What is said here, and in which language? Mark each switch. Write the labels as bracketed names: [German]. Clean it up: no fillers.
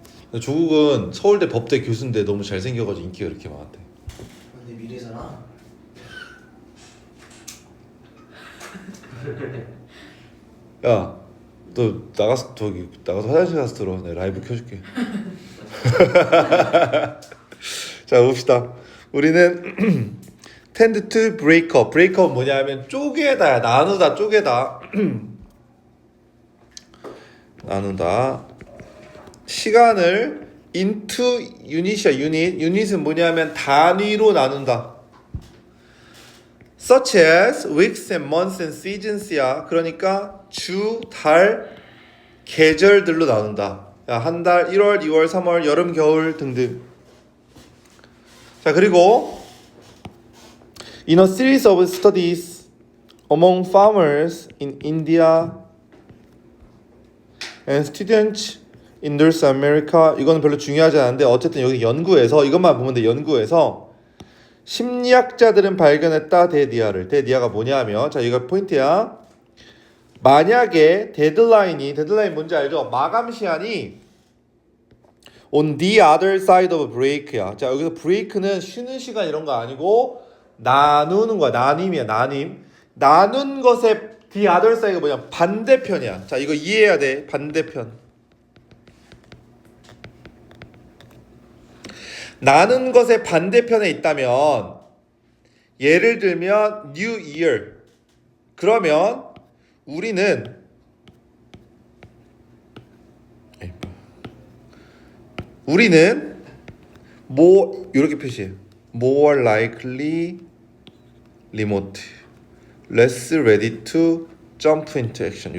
[Korean] 근데 조국은 서울대 법대 교수인데 너무 잘생겨가지고 인기가 이렇게 많았대. 근데 미래잖아. 야, 너 나가서 화장실 가서 들어. 내가 라이브 켜줄게. 자, 봅시다. 우리는 [English] tend to break up. [Korean] break up 뭐냐면 쪼개다야. 나누다, 쪼개다. 나누다. 시간을 [English] into unit [Korean] 이야. unit은 뭐냐면 단위로 나눈다. [English] such as weeks and months and seasons야. [Korean] 그러니까 주, 달, 계절들로 나눈다. 한 달, 1월, 2월, 3월, 여름, 겨울 등등. [English] 자, 그리고 in a series of studies among farmers in India and students in North America, [Korean] 이거는 별로 중요하지 않은데 어쨌든 여기 연구에서 이것만 보면 돼. 연구에서 심리학자들은 발견했다. 대디아를. 대디아가 뭐냐면, 자, 이거 포인트야. 만약에 데드라인 뭔지 알죠? 마감 시한이 [English] on the other side of break야. [Korean] 자, 여기서 break는 쉬는 시간 이런 거 아니고 나누는 거야. 나눔이야. 나눔. 나눈 것에 [English] the other side가 [Korean] 뭐냐? 반대편이야. 자, 이거 이해해야 돼. 반대편. 나는 것의 반대편에 있다면 예를 들면 New Year. 그러면 우리는 뭐 이렇게 표시해. [English] More likely remote. Less ready to jump into action.